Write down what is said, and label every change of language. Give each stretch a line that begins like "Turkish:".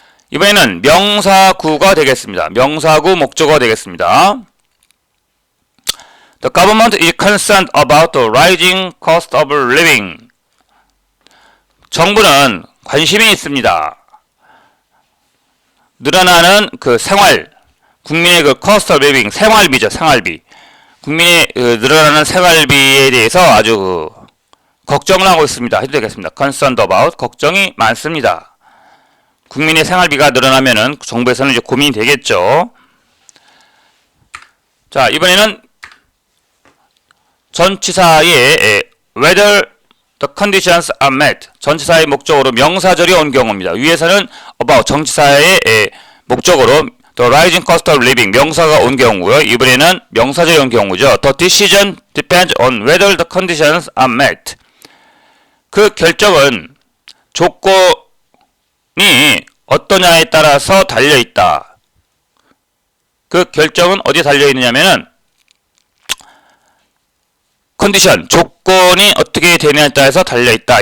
Korean: 이번에는 명사구가 되겠습니다. 명사구 목적어가 되겠습니다.
English: The government is concerned about the rising cost of living.
Korean: 정부는 관심이 있습니다. 늘어나는 그 국민의 그
English: cost of living,
Korean: 생활비죠, 생활비. 국민의 늘어나는 생활비에 대해서 아주 걱정을 하고 있습니다. 해도 되겠습니다.
English: concerned about,
Korean: 걱정이 많습니다. 국민의 생활비가 늘어나면은 정부에서는 이제 고민이 되겠죠. 자, 이번에는 전치사의
English: whether the conditions are met.
Korean: 전치사의 목적으로 명사절이 온 경우입니다. 위에서는 about 정치사의 목적으로
English: the rising cost of living
Korean: 명사가 온 경우고요. 이번에는 명사절이 온 경우죠.
English: The decision depends on whether the conditions are met.
Korean: 그 결정은 조건이 어떠냐에 따라서 달려있다. 그 결정은 어디에 달려있느냐면은 컨디션, 조건이 어떻게 되느냐에 따라서 달려있다.